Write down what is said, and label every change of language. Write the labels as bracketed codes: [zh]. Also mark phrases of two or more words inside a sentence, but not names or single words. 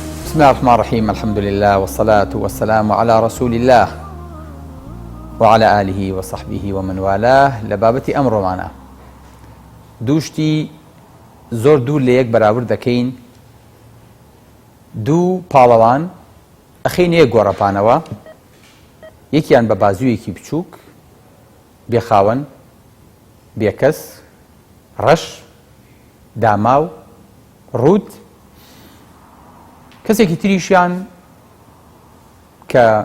[ar] بسم الله الرحمن الرحيم. الحمد لله والصلاة والسلام على رسول الله وعلى آله وصحبه ومن والاه. لبابتي أمر معنا [ckb] دوشتي زۆر دوو لە یەک بەراورد دەکەین. دوو پاڵەوان ئەخەین یەک گۆڕەپانەوە، یەکیان بە بازوویەکی بچووک، بێخاوەن، بێکەس، ڕەش، داماو، ڕووت، کەسێکی تریشیان کە